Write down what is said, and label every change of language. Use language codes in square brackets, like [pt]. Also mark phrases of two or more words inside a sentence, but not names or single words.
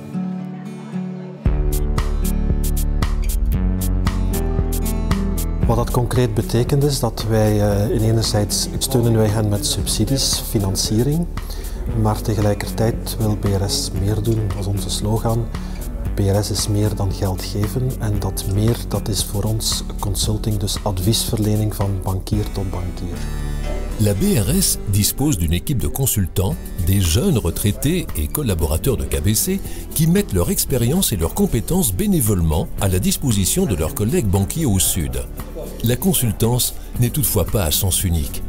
[nl] Wat dat concreet betekent is dat wij enerzijds steunen wij hen met subsidies, financiering, maar tegelijkertijd wil BRS meer doen als onze slogan. BRS is meer dan geld geven en dat meer dat is voor ons consulting, dus adviesverlening van bankier tot bankier. [fr] La BRS dispose d'une équipe de consultants, des jeunes retraités et collaborateurs de KBC qui mettent leur expérience et leurs compétences bénévolement à la disposition de leurs collègues banquiers au Sud. La consultance n'est toutefois pas à sens unique.